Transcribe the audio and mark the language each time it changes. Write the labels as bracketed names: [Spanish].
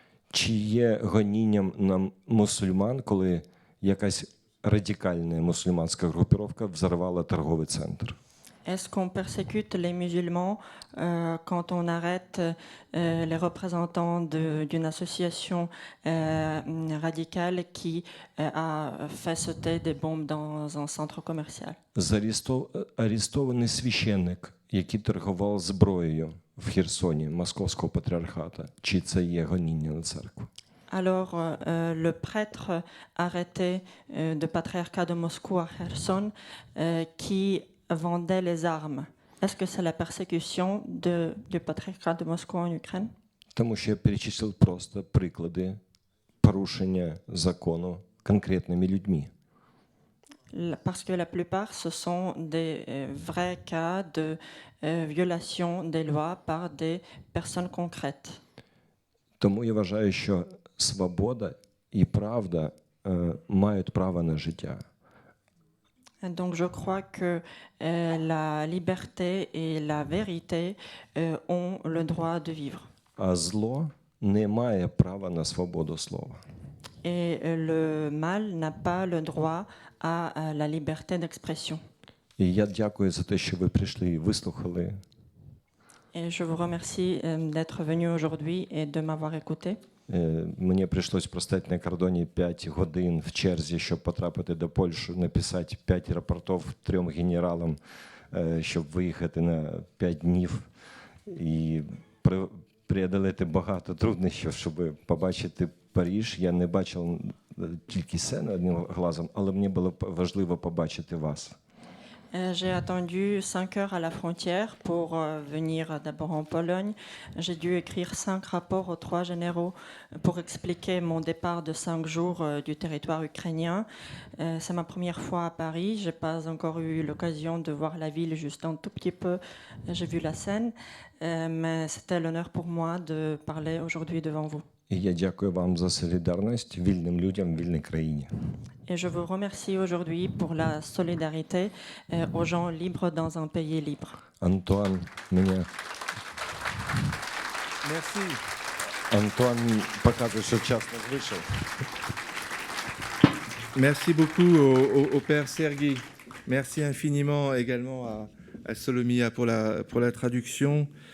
[Ukrainian] Чи є гонінням на мусульман, коли якась радикальна мусульманська групіровка взорвала торговий центр? [French] Est-ce qu'on persécute les musulmans quand on arrête les représentants d'une association radicale qui a fait sauter des bombes dans un centre commercial? [Ukrainian] Арестований священник, який торгував зброєю в Херсоні, Московського патріархата. Чи це є гоніння на церкву? [French] Alors, le prêtre arrêté du patriarcat de Moscou à Kherson qui vendait les armes. Est-ce que c'est la persécution du patriarcat de Moscou en Ukraine? [Ukrainian] Тому що я перечислив просто приклади порушення закону конкретними людьми. [French] Parce que la plupart, ce sont des vrais cas de violation des lois par des personnes concrètes. [Ukrainian] Тому я вважаю, що свобода і правда мають право на життя. [French] Donc je crois que la liberté et la vérité ont le droit de vivre. [Ukrainian] А зло не має права на свободу слова. [French] Et le mal n'a pas le droit à la liberté d'expression. [Ukrainian] І я дякую за те, що ви прийшли і вислухали. [French] Et je vous remercie d'être venu aujourd'hui et de m'avoir écouté. [Ukrainian] Мені прийшлось простояти на кордоні 5 годин в черзі, щоб потрапити до Польщі, написати 5 рапортів 3 генералам, щоб виїхати на 5 днів і преодолeti багато труднощів, щоб побачити Париж. Я не бачив тільки сцену одним глазом, але мені було важливо побачити вас. [French] J'ai attendu 5 heures à la frontière pour venir d'abord en Pologne. J'ai dû écrire 5 rapports aux 3 généraux pour expliquer mon départ de 5 jours du territoire ukrainien. C'est ma première fois à Paris. Je n'ai pas encore eu l'occasion de voir la ville, juste un tout petit peu. J'ai vu la Seine, mais c'était l'honneur pour moi de parler aujourd'hui devant vous. [Ukrainian] І я дякую вам за солідарність вільним людям в вільній країні. [French] Et je vous remercie aujourd'hui pour la solidarité aux gens libres dans un pays libre. [Ukrainian] Антуан мене [French] Merci. [Ukrainian] Антуан показує, що час не вийшов. [French] Merci beaucoup au père Sergueï. Merci infiniment également à Solomia pour la traduction.